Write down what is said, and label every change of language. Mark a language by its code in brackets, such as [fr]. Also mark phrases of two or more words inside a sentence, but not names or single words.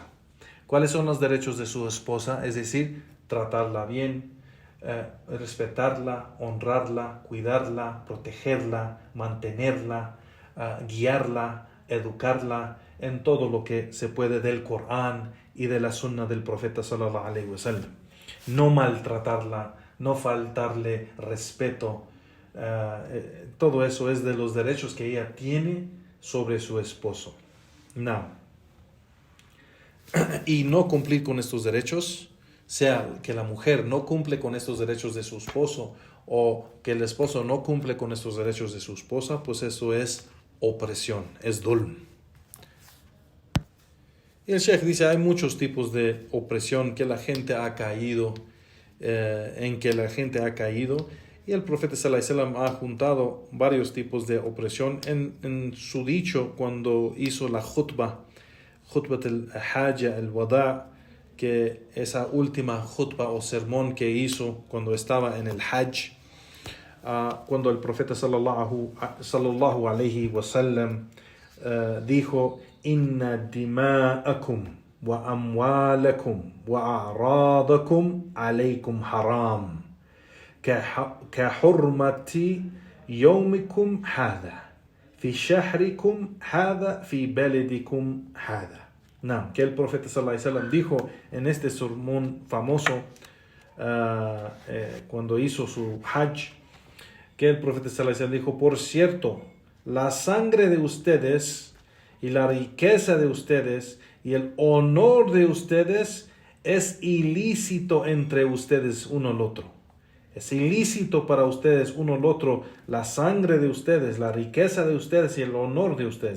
[es] ¿Cuáles son los derechos de su esposa? Es decir, tratarla bien, respetarla, honrarla, cuidarla, protegerla, mantenerla, guiarla, educarla en todo lo que se puede del Corán y de la Sunna del Profeta [ar] صلى الله عليه وسلم. [es] No maltratarla, no faltarle respeto. Todo eso es de los derechos que ella tiene sobre su esposo. No. Y no cumplir con estos derechos, sea que la mujer no cumple con estos derechos de su esposo, o que el esposo no cumple con estos derechos de su esposa, pues eso es opresión, es dhulm. Y el Sheikh dice, hay muchos tipos de opresión que la gente ha caído, y el profeta sallallahu [ar] عليه وسلم [es] ha juntado varios tipos de opresión en su dicho cuando hizo la [ar] خطبة الحجة الوداع', [es] que esa última khutbah o sermón que hizo cuando estaba en el Hajj, cuando el profeta [ar] صلى الله عليه وسلم dijo: إن دماءكم وأموالكم وأعراضكم عليكم حرام كحرمة يومكم هذا في شهركم هذا في بلدكم هذا. [es] Que el profeta [ar] صلى الله عليه وسلم [es] dijo en este sermón famoso cuando hizo su Hajj, que el profeta [ar] صلى الله عليه وسلم [es] dijo: por cierto, la sangre de ustedes y la riqueza de ustedes y el honor de ustedes es ilícito entre ustedes uno al otro. Es ilícito para ustedes uno al otro la sangre de ustedes, la riqueza de ustedes y el honor de ustedes.